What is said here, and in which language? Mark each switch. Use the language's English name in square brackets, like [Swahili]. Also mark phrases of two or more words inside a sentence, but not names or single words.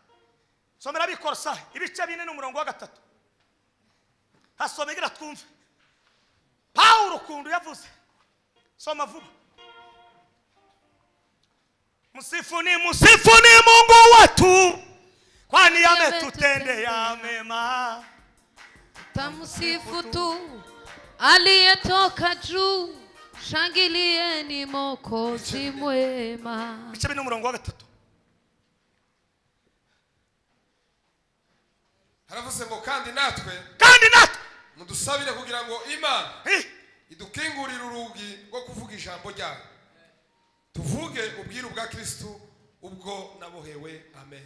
[Kinyarwanda] ibice 4 n'umurongo wa 3 hasomegera twumve Paulo kundu yavuze soma vuba [Swahili] Musifuni Mungu wetu kwani ametutendea mema Tamsifu tu aliyetoka juu shangilieni Mwokozi mwema [Kinyarwanda] ibice 4 n'umurongo wa 3 haravuze ngo kandi natwe mudusabire kugira ngo Imana idukingurire urugi rwo kuvuga ijambo ryayo tuvuge ubwiru bwa Kristo ubwo nabohewe amen